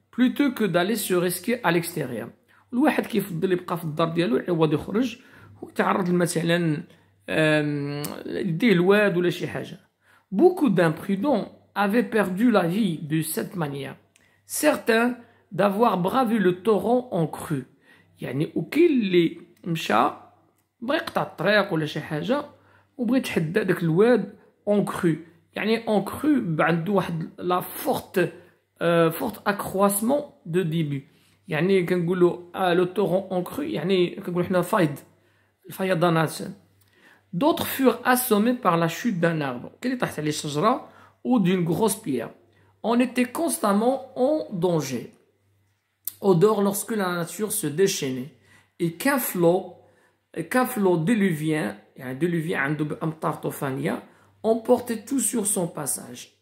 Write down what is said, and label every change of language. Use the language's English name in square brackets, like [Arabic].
[French] plutôt que d'aller se risquer à l'extérieur. [Arabic] الواحد كيفضل يبقى في الدار ديالو يعوض يخرج ويتعرض مثلا يديه الواد ولا شي حاجة. [French] Beaucoup d'imprudents avaient perdu la vie de cette manière. Certains d'avoir bravé le torrent en crue. [Arabic] يعني وكاين اللي مشى بغى يقطع الطريق ولا شي حاجة وبغى يتحدى داك الواد [French] en crue. [Arabic] يعني [French] en crue [Arabic] عنده واحد [French] la forte accroissement de début. [Arabic] يعني كنقولوا [French] le torrent en crue [Arabic] يعني كنقولوا حنا فايض الفيضانات. [French] D'autres furent assommés par la chute d'un arbre [Arabic] كاين اللي طاحت عليه شجرة [French] ou d'une grosse pierre. On était constamment en danger. Au dehors lorsque la nature se déchaînait et qu'un flot déluvien [Arabic] يعني [French] déluvien [Arabic] عنده بأمطار طوفانية [French] emportait tout sur son passage.